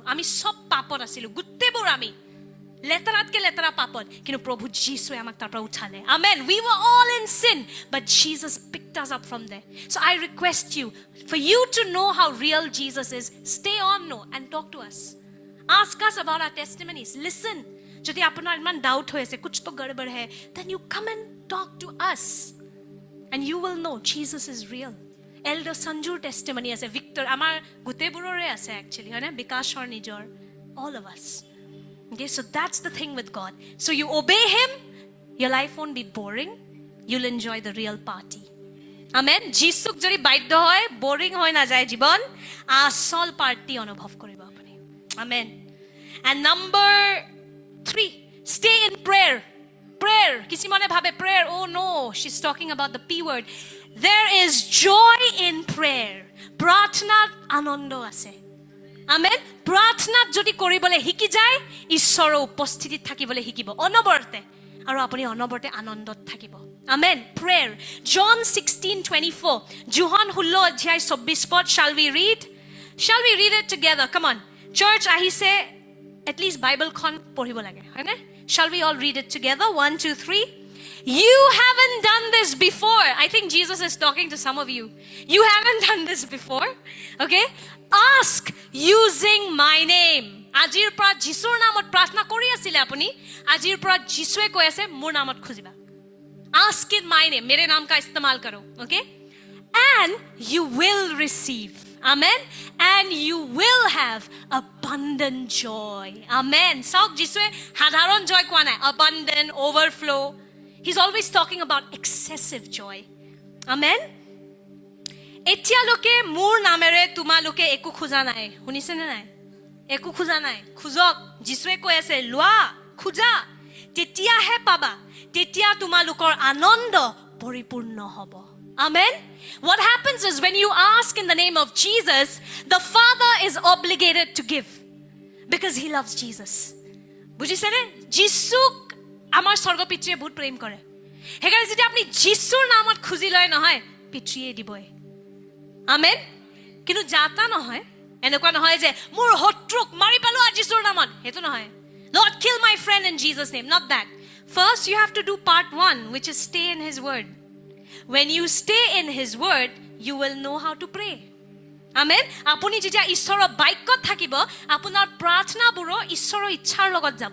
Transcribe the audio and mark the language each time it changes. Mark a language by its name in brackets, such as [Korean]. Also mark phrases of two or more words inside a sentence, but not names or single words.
[Assamese] আমি সব পাপত আছিলোঁ। গোটেইবোৰ আমি. লেতেৰাত কে লেতেৰা পাপত। কিন্তু প্ৰভু যীচুৱে আমাক তাৰপৰা উঠালে. [English] Amen. We were all in sin, but Jesus picked us up from there. So I request you, for you to know how real Jesus is, stay on no and talk to us. Ask us about our testimonies. [Assamese] Listen. যদি আপোনাৰ মন doubt হৈ আছে, [Hindi] कुछ तो गड़बड़ है, [English] then you come and talk to us. And you will know Jesus is real. [Assamese] Elder সঞ্জুৰ testimony আছে, Victor, আমাৰ গোটেইবোৰৰে আছে actually, হয় নহয়, বিকাশৰ নিজৰ, [English] all of us. Okay, so that's the thing with God. So you obey him, your life won't be boring. You'll enjoy the real party. Amen. [Assamese] যীচুক যদি বাধ্য হয়, boring নহয় যায় জীৱন, আচল party অনুভৱ কৰিব আপুনি. [English] Amen. And number 3, stay in prayer. Prayer. [Assamese] কিছুমানে ভাবে prayer. [English] Oh no, she's talking about the P word. There is joy in prayer. [Assamese] প্ৰাৰ্থনাত আনন্দ আছে. [English] Amen. [Assamese] প্ৰাৰ্থনা যদি কৰিবলৈ শিকি যায়, ঈশ্বৰৰ উপস্থিতিত থাকিবলৈ শিকিব. অনবৰতে. আৰু আপুনি অনবৰতে আনন্দত থাকিব. [English] Amen. Prayer. John 16:24. Johan 16:24 pad. Shall we read? Shall we read it together? Come on. [Assamese] Church, ahise [English] at least [Assamese] Bible খন পঢ়িব লাগে। হয়নে? [English] Shall we all read it together? 1, 2, 3. You haven't done this before. I think Jesus is talking to some of you. You haven't done this before. Okay? Ask using my name. [Assamese] আজিৰ পৰা যীচুৰ নামত প্ৰাৰ্থনা কৰি আছিলে আপুনি। আজিৰ পৰা যীচুৱে কৈ আছে মোৰ নামত খুজিবা. [English] Ask in my name. [Hindi] मेरे नाम का इस्तेमाल करो. [English] Okay? And you will receive. Amen. And you will have abundant joy. Amen. [Assamese] চাওক যীচুৱে সাধাৰণ joy কোৱা নাই. [English] Abundant, overflow. He's always talking about excessive joy. Amen. [Assamese] এতিয়ালৈকে মোৰ নামেৰে তোমালোকে একো খোজা নাই, শুনিছেনে নাই? একো খোজা নাই, খোজক। যীশুৱে কৈ আছে লোৱা, খোজা, তেতিয়াহে পাবা, তেতিয়া তোমালোকৰ আনন্দ পৰিপূৰ্ণ হ'ব। Amen. [English] What happens is when you ask in the name of Jesus, the Father is obligated to give because he loves Jesus. [Assamese] বুজিছেনে? যীশুক আমাৰ স্বৰ্গ পিতৃয়ে বহুত প্ৰেম কৰে। সেইকাৰণে যেতিয়া আপুনি যীশুৰ নামত খুজি লয় নহয়, পিতৃয়ে দিবই। আমেন। কিন্তু যাতা নহয়, এনেকুৱা নহয় যে মোৰ শত্ৰুক মাৰি পেলোৱা যীশুৰ নামত, সেইটো নহয়। [English] Lord, kill my friend in Jesus' name. Not that. First, you have to do part 1, which is stay in his word. When you stay in his word, you will know how to pray. Amen. [Assamese] আপুনি যেতিয়া ঈশ্বৰৰ বাক্যত থাকিব, আপোনাৰ প্ৰাৰ্থনাবোৰ ঈশ্বৰৰ ইচ্ছাৰ লগত যাব।